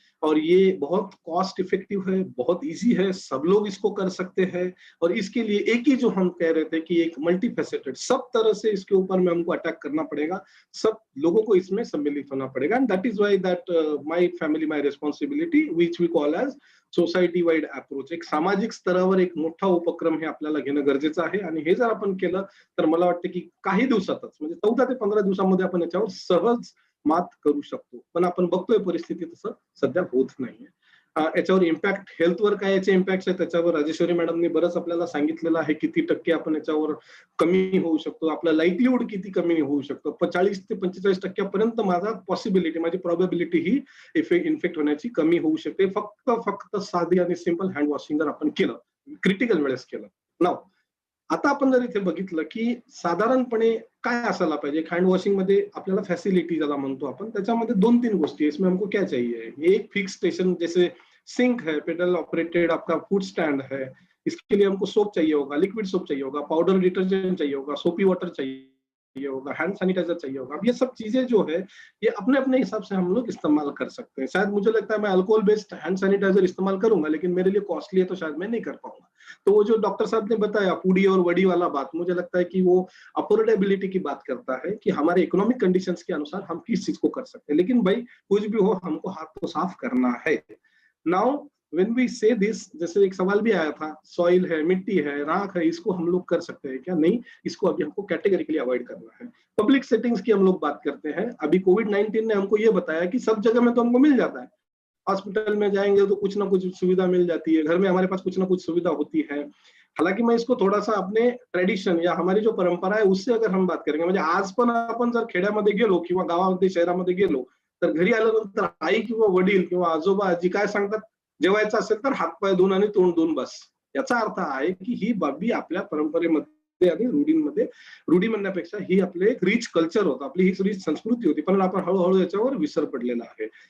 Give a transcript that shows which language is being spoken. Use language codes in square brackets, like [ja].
[hi] और ये बहुत कॉस्ट इफेक्टिव है, बहुत इजी है, सब लोग इसको कर सकते हैं। और इसके लिए एक ही जो हम कह रहे थे कि एक मल्टीफेसेटेड, सब तरह से इसके ऊपर में हमको अटैक करना पड़ेगा, सब लोगों को इसमें सम्मिलित होना पड़ेगा। [en] And that is why that my family my responsibility which we call as society wide approach. [mr] एक सामाजिक स्तरावर एक मोठा उपक्रम हे आपल्याला घेणं गरजेचं आहे। आणि हे जर आपण केलं तर मला वाटतं की काही दिवसातच, म्हणजे 14 ते 15 दिवसांमध्ये आपण याच्यावर सहज मात करू शकतो। पण आपण बघतोय परिस्थिती तसं सध्या होत नाहीये। याच्यावर इम्पॅक्ट हेल्थवर काय याचे इम्पॅक्ट आहेत त्याच्यावर राजेश्वरी मॅडमने बरंच आपल्याला सांगितलेलं आहे, किती टक्के आपण याच्यावर कमी होऊ शकतो, आपला लाईव्हलीहूड किती कमी होऊ शकतो। 40 ते 45% पर्यंत माझा पॉसिबिलिटी, माझी प्रोबॅबिलिटी ही इन्फेक्ट होण्याची कमी होऊ शकते, फक्त साधी आणि सिंपल हँड वॉशिंग जर आपण केलं, क्रिटिकल वेळेस केलं। नाव आता आपण जर इथे बघितलं की साधारणपणे काय असायला पाहिजे हँड वॉशिंग मध्ये, आपल्याला फॅसिलिटी ज्याला म्हणतो आपण, त्याच्यामध्ये 2-3 गोष्टी [hi] इसमें हमको क्या चाहिए। एक फिक्स स्टेशन, जैसे सिंक है, पेडल ऑपरेटेड आपका फूड स्टैंड है, इसके लिए हमको सोप चाहिए होगा, लिक्विड सोप चाहिए होगा, पाउडर डिटर्जेंट चाहिए होगा, सोपी वाटर चाहिए होगा, हैंड सैनिटाइजर चाहिए होगा। अब ये सब चीजें जो है ये अपने अपने हिसाब से हम लोग इस्तेमाल कर सकते हैं। शायद मुझे लगता है मैं अल्कोहल बेस्ड हैंड सैनिटाइजर इस्तेमाल करूंगा, लेकिन मेरे लिए कॉस्टली है तो शायद मैं नहीं कर पाऊंगा। तो वो जो डॉक्टर साहब ने बताया पूडी और वडी वाला बात, मुझे लगता है कि वो अफोर्डेबिलिटी की बात करता है कि हमारे इकोनॉमिक कंडीशंस के अनुसार हम किस चीज को कर सकते हैं। लेकिन भाई कुछ भी हो, हमको हाथ तो साफ करना है। [en] now when we say this, [hi] जैसे एक सवाल भी आया था, सॉइल है, मिट्टी है, राख है, इसको हम लोग कर सकते हैं क्या? नहीं, इसको अभी हमको कैटेगरिकली अवॉइड करना है। पब्लिक सेटिंग्स की हम लोग बात करते हैं, अभी कोविड-19 ने हमको ये बताया कि सब जगह में तो हमको मिल जाता है। हॉस्पिटल में जाएंगे तो कुछ ना कुछ सुविधा मिल जाती है, घर में हमारे पास कुछ ना कुछ सुविधा होती है। हालांकि मैं इसको थोड़ा सा अपने ट्रेडिशन या हमारी जो परंपरा आहे उससे अगर हम बात करेंगे, [mr] म्हणजे आज पण आपण जर खेड्यामध्ये गेलो किंवा गावामध्ये शहरामध्ये गेलो तर घरी आल्यानंतर आई किंवा वडील किंवा आजोबा आजी काय सांगतात, जेवायचं असेल तर हातपाय धुवून आणि तोंड धुवून बस। याचा अर्थ आहे की ही बाबी आपल्या परंपरेमध्ये आणि रूढींमध्ये, रूढी म्हणण्यापेक्षा ही आपले एक रिच कल्चर होतं, आपली ही रिच संस्कृती होती, पण आपण हळूहळू याच्यावर विसर पडलेला आहे।